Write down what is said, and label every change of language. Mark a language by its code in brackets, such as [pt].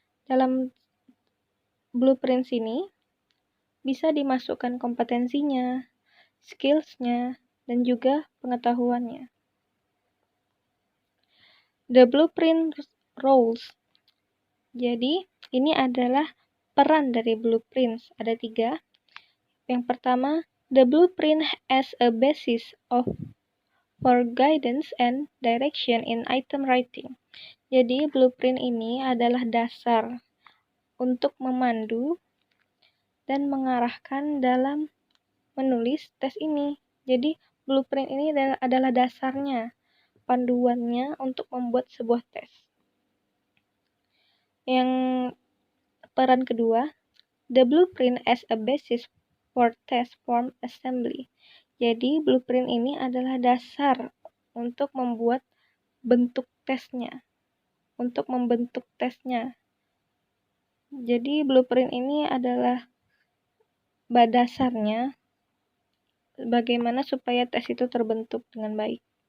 [id] Dalam blueprint ini bisa dimasukkan kompetensinya, skills-nya, dan juga pengetahuannya. [en] The blueprint roles. [id] Jadi, ini adalah peran dari blueprints. Ada 3. Yang pertama, [en] the blueprint as a basis for guidance and direction in item writing. [id] Jadi, blueprint ini adalah dasar untuk memandu dan mengarahkan dalam menulis tes ini. Jadi, blueprint ini adalah dasarnya, panduannya untuk membuat sebuah tes. Yang peran kedua, [en] the blueprint as a basis for test form assembly. [id] Jadi, blueprint ini adalah dasar untuk membuat bentuk tesnya, untuk membentuk tesnya. Jadi, blueprint ini adalah dasarnya bagaimana supaya tes itu terbentuk dengan baik.